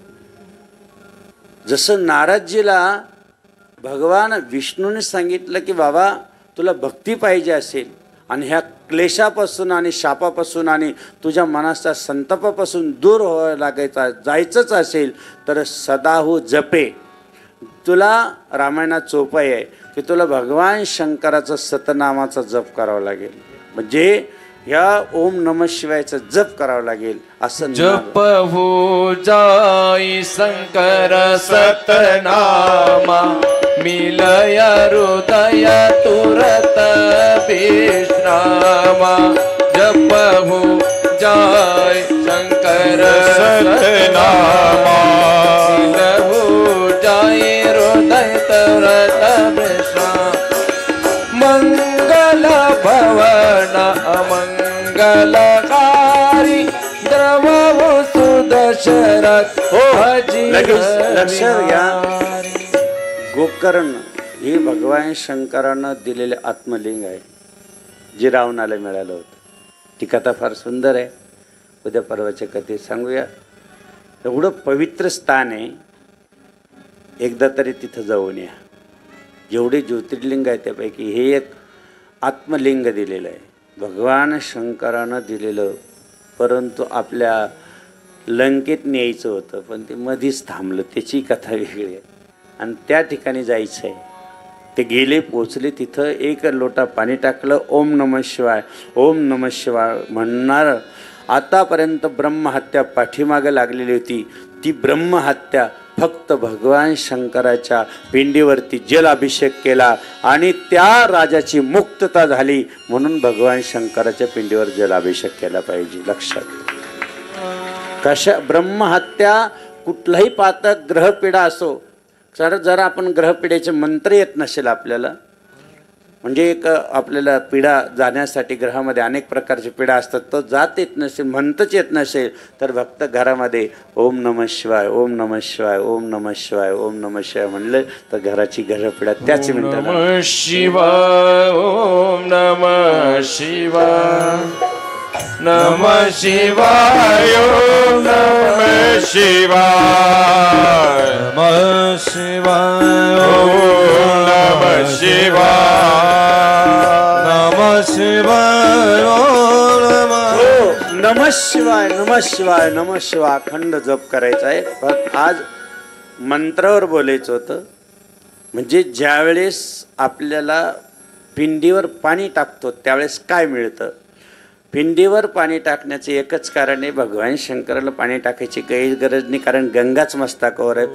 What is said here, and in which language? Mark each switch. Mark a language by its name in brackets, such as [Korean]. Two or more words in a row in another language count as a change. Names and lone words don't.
[Marathi] जसं नारदजीला भगवान विष्णूने सांगितलं की बाबा तुला भक्ती पाहिजे असेल आणि ह्या क्लेशापासून आणि शापापासून आणि तुझ्या मनाच्या संतापापासून दूर व्हावं लागायचं जायचंच असेल तर सदाहू जपे. तुला रामायणात चोपाई आहे की तुला भगवान शंकराचं सतनामाचा जप करावा लागेल. म्हणजे ह्या ओम नमः शिवायचा जप करावा लागेल. असं [Awadhi] जप हो जाई शंकर सतनामा मिलय हृदय तुरत विश्रामा. जप हो जाय शंकर सतनामा मिलय हो जाय हृदय तुरत विश्राम. मंगल भवन अमंगलकारी द्रवो सुदशरथ [Marathi] लक्षात घ्या. गोकर्ण हे भगवान शंकरानं दिलेले आत्मलिंग आहे जे रावणाला मिळालं होतं. ती कथा फार सुंदर आहे. उद्या परवाच्या कथेत सांगूया. एवढं पवित्र स्थान आहे. एकदा तरी तिथं जाऊन या. जेवढे ज्योतिर्लिंग आहे त्यापैकी हे एक आत्मलिंग दिलेलं आहे भगवान शंकरानं दिलेलं. परंतु आपल्या लंकेत न्यायचं होतं पण ते मधीच थांबलं. त्याची कथा वेगळी आहे. आणि त्या ठिकाणी जायचं आहे. ते गेले पोचले तिथं एक लोटा पाणी टाकलं. [Sanskrit] ओम नमः शिवाय ओम नमः शिवाय [Marathi] म्हणणार. आतापर्यंत ब्रह्महत्या पाठीमागे लागलेली होती. ती ब्रह्महत्या फक्त भगवान शंकराच्या पिंडीवरती जलाभिषेक केला आणि त्या राजाची मुक्तता झाली. म्हणून भगवान शंकराच्या पिंडीवर जलाभिषेक केला पाहिजे. लक्षात. कशा ब्रह्महत्या कुठलाही पातक ग्रहपिढा असो, जर आपण ग्रहपिढेचे मंत्र येत नसेल आपल्याला, म्हणजे एक आपल्याला पिढा जाण्यासाठी ग्रहामध्ये अनेक प्रकारचे पिढा असतात, तो जात येत नसेल, म्हणतच येत नसेल, तर भक्त घरामध्ये [Sanskrit] ओम नमः शिवाय, ओम नमः शिवाय, ओम नमः शिवाय, ओम नमः शिवाय [Marathi] म्हणलं तर घराची ग्रहपिढा त्याच मिनिटाला. [Sanskrit] नमः शिवाय, ओम नमः शिवाय, नमः शिवाय, ओम नमः शिवाय, नमः शिवाय, ओम नमः शिवाय, नमः शिवाय, ओम नमः शिवाय, नमः शिवाय, नमः शिवाय [Marathi] अखंड जप करायचा आहे. पण आज मंत्रावर बोलायचं होतं. म्हणजे ज्यावेळेस आपल्याला पिंडीवर पाणी टाकतो त्यावेळेस काय मिळतं. पिंडीवर पाणी टाकण्याचे एकच कारण आहे, भगवान शंकराला पाणी टाकायची काही गरज नाही, कारण गंगाच मस्तकावर आहे.